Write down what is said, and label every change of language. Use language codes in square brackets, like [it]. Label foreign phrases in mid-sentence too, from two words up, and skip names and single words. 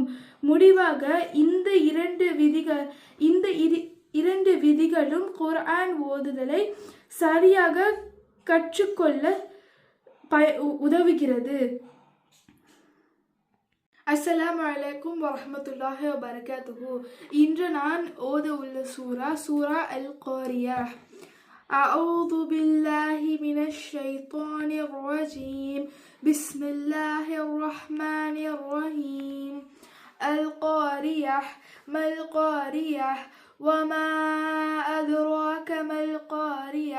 [ta] முடிவாக இந்த இரண்டு விதிகளும் குர்ஆன் ஓதுதலை சரியாக கற்றுக்கொள்ள உதவுகிறது. [ar] السلام عليكم ورحمة الله وبركاته. [ta] இன்று நான் ஓத உள்ள சூரா அல் காரியாஹ். [ar] أعوذ بالله من الشيطان الرجيم. بسم الله الرحمن الرحيم. القارية. ما القارية؟ وما أدراك ما القارية؟